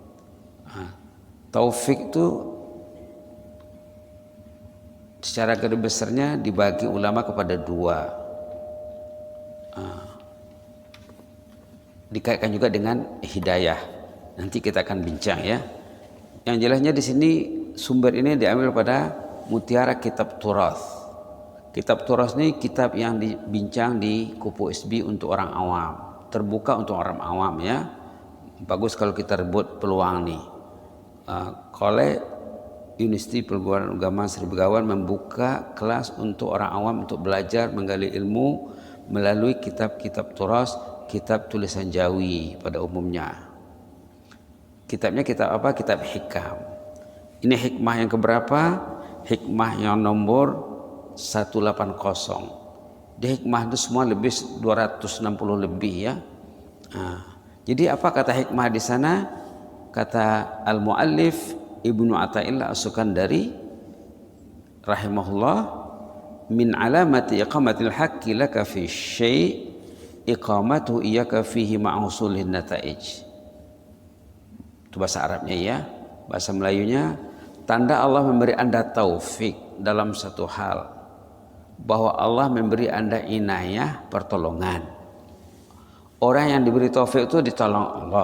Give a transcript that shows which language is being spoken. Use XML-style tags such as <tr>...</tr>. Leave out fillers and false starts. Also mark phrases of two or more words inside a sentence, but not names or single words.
<ms>Taufik itu secara garis besarnya dibagi ulama kepada dua. Dikaitkan juga dengan hidayah. Nanti kita akan bincang ya. Yang jelasnya di sini sumber ini diambil pada Mutiara Kitab Turath. Kitab Turath ini kitab yang dibincang di Kupu SB untuk orang awam. Terbuka untuk orang awam ya. Bagus kalau kita rebut peluang nih. Kolej Universiti Perguruan Agama Sri Begawan membuka kelas untuk orang awam untuk belajar menggali ilmu melalui kitab-kitab Turas, kitab tulisan Jawi pada umumnya. Kitabnya kitab apa? Kitab Hikam. Ini hikmah yang keberapa? Hikmah yang nomor 180. Di hikmah itu semua lebih 260 lebih ya. Jadi apa kata hikmah di sana?</ms> <ar>Kata المؤلف ابن عطاء الله السكندري رحمه الله، من علامات إقامة الحق لك في شيء إقامته إياك فيه مع حصول النتائج.</ar> <ms>Itu bahasa Arabnya ya. Bahasa Melayunya, tanda Allah memberi Anda taufik dalam satu hal, bahwa Allah memberi Anda inayah, pertolongan. Orang yang diberi taufik itu ditolong Allah.</ms>